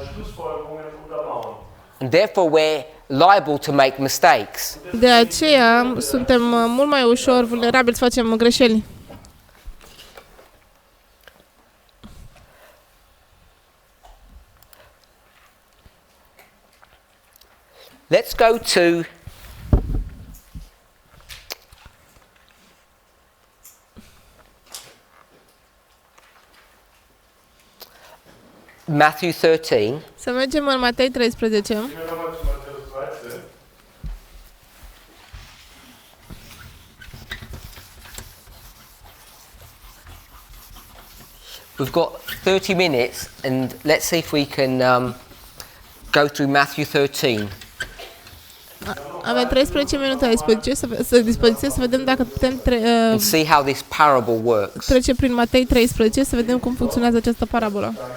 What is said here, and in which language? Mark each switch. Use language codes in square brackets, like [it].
[de] Schlussfolgerungen untermauern. [en] And therefore we're liable to make mistakes. [ro] De aceea suntem mult mai ușor vulnerabili să facem greșeli. [en] Let's go to Matthew 13. [ro] Să mergem în Matei 13. [de] Gehen wir nochmal zu Matthäus 13. [en] We've got 30 minutes, and let's see if we can go through Matthew 13. [ro] Avem 13 minute la dispoziție să vedem dacă putem [en] And see how this parable works. [ro] trece prin Matei 13, să vedem cum funcționează această parabolă.